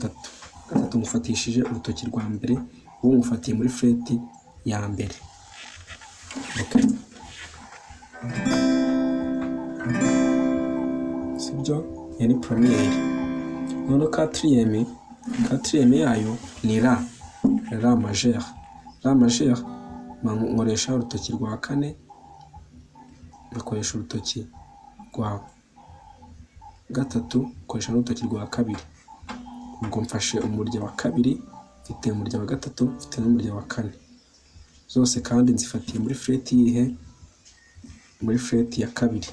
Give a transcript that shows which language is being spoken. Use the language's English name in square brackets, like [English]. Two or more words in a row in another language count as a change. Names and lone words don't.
[Kinyarwanda] Gatatu mufatishije urutoki rwa mbere, uwo mufatiye muri fret ya mbere. Okay. Sibyo, yani premiere. Noneho quatrième yayo ni [French] la majeur. La majeur [Kinyarwanda] nkoresha urutoki rwa kane, ngakoresha urutoki rwa gatatu, nkoresha n'urutoki rwa kabiri. Ubwo mfashe umurya wa kabiri, mfite umurya wa gatatu, mfite n'umurya wa kane. Zose kandi nzifatiye muri fret yihe, muri fret ya kabiri.